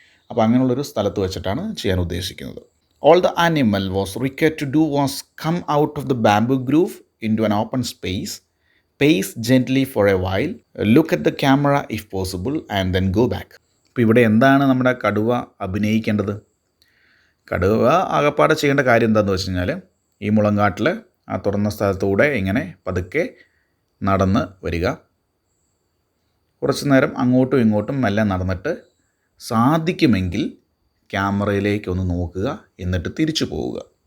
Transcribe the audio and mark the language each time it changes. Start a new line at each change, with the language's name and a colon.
Malayalam: അപ്പോൾ അങ്ങനെയുള്ളൊരു സ്ഥലത്ത് വെച്ചിട്ടാണ് ചെയ്യാൻ ഉദ്ദേശിക്കുന്നത്.
English: All the animal was required to do was come out of the bamboo groove into an open space, pace gently for a while, look at the camera if possible, and then go back.
Malayalam: അപ്പോൾ ഇവിടെ എന്താണ് നമ്മുടെ കടുവ അഭിനയിക്കേണ്ടത്? കടുവ ആകപ്പാടെ ചെയ്യേണ്ട കാര്യം എന്താണെന്ന് വെച്ച് കഴിഞ്ഞാൽ ഈ മുളങ്കാട്ടിൽ ആ തുറന്ന സ്ഥലത്തൂടെ ഇങ്ങനെ പതുക്കെ നടന്ന് വരിക, കുറച്ച് നേരം അങ്ങോട്ടും ഇങ്ങോട്ടും മെല്ലെ നടന്നിട്ട് സാധിക്കുമെങ്കിൽ ക്യാമറയിലേക്ക് ഒന്ന് നോക്കുക, എന്നിട്ട് തിരിച്ചു പോവുക.